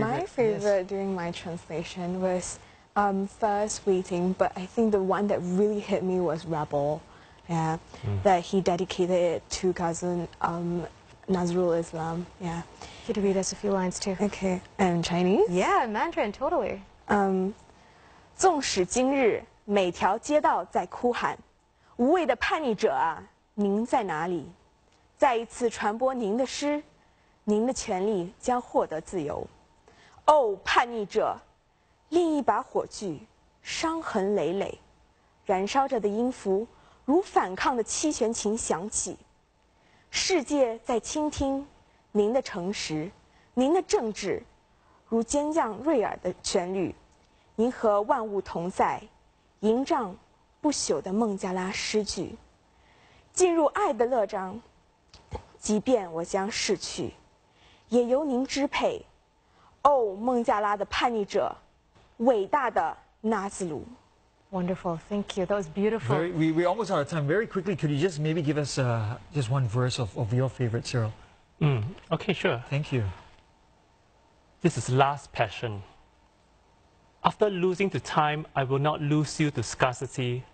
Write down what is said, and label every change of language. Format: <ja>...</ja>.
<en>My favorite during my translation was first Waiting, but I think the one that really hit me was Rebel. Yeah, that he dedicated it to cousin Nazrul Islam. Yeah. You could read us a few lines too. Okay, and Chinese? Yeah, Mandarin, totally.</en> <zh>纵使今日每条街道在哭喊，无畏的叛逆者啊，您在哪里？再一次传播您的诗，您的权利将获得自由。哦，叛逆者，另一把火炬，伤痕累累，燃烧着的音符如反抗的七弦琴响起。世界在倾听您的诚实，您的正直，如尖降锐耳的旋律。您和万物同在，营帐不朽的孟加拉诗句，进入爱的乐章。即便我将逝去，也由您支配。哦，孟加拉的叛逆者，伟大的纳兹鲁。</zh> <en>Wonderful, thank you. That was beautiful. We're almost out of time. Very quickly, could you just maybe give us just one verse of your favorite, Cyril? Okay, sure. Thank you. This is Last Passion. After losing to time, I will not lose you to scarcity.</en>